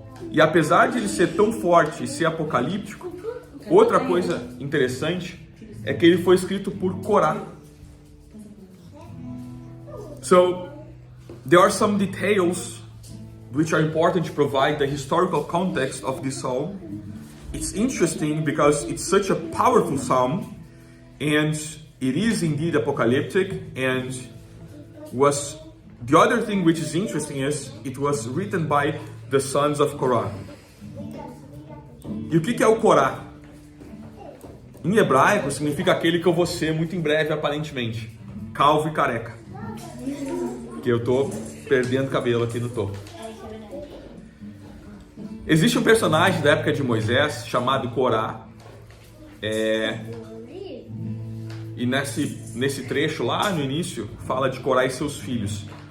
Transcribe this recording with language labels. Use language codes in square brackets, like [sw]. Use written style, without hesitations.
[pt] E apesar de ele ser tão forte e ser apocalíptico, outra coisa interessante é que ele foi escrito por Corá. [en] So, there are some details which are important to provide the historical context of this psalm. It's interesting because it's such a powerful psalm, and it is indeed apocalyptic, and was the other thing which is interesting is it was written by the sons of Korah. [pt] E o que é o Korá? Em hebraico significa aquele que eu vou ser muito em breve, aparentemente, calvo e careca, porque eu tô perdendo cabelo aqui no topo. Existe um personagem da época de Moisés chamado Corá, e nesse trecho lá no início fala de Corá e seus filhos.